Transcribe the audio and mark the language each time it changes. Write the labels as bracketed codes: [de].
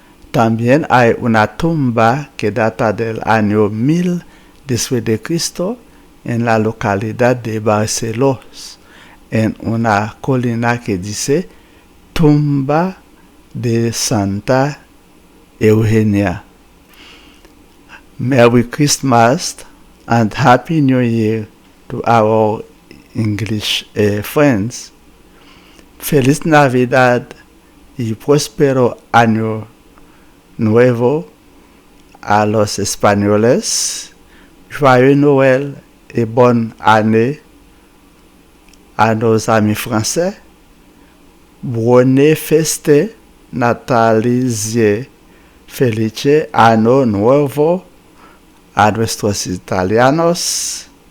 [es] También hay una tumba que data del año 1000 después de Cristo en la localidad de Barcelos, en una colina que dice Tumba de Santa Eugenia. [en] Merry Christmas and Happy New Year to our English friends. [es] Feliz Navidad y próspero año nuevo a los españoles. [fr] Joyeux Noël et bonne année à nos amis français. [it] Buone feste natalizie felice anno [es] nuevo a nuestros italianos.